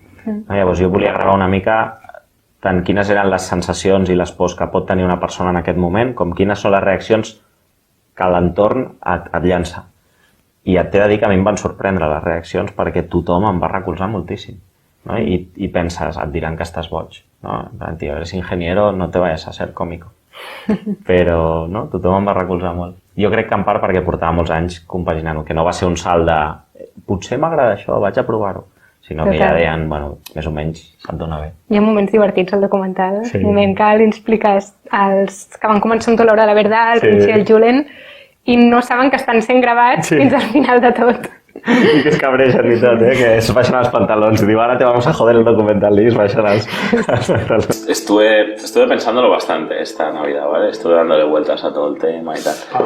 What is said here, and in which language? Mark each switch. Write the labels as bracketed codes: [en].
[ca] Llavors jo volia gravar una mica tant quines eren les sensacions i les pors que pot tenir una persona en aquest moment, com quines són les reaccions que l'entorn et llança. I et t'he de dir que a mi em van sorprendre les reaccions perquè tothom em va recolzar moltíssim. ¿no? I penses, et diran que estàs boig. ¿no? [es] Tío, eres ingeniero, no te vayas a ser cómico. [ca] Però no, tothom em va recolzar molt. Jo crec que en part perquè portava molts anys compaginant-ho, que no va ser un salt de potser m'agrada això, vaig a provar-ho. Sinó que ja deien, bueno, més o menys se't dona bé. Hi ha moments divertits al documental. Sí. Un moment que li expliques als que van començar amb tota l'hora de verdad, el Prince i el Julen, i no saben que estan sent gravats fins al final de tot. I que es cabreixen i tot, que es baixen els pantalons. Diu, [es] ahora te vamos a joder el documental [ca] y es baixen els pantalons. [es] Estuve pensándolo bastante esta Navidad, ¿vale? Estuve dándole vueltas a todo el tema y tal.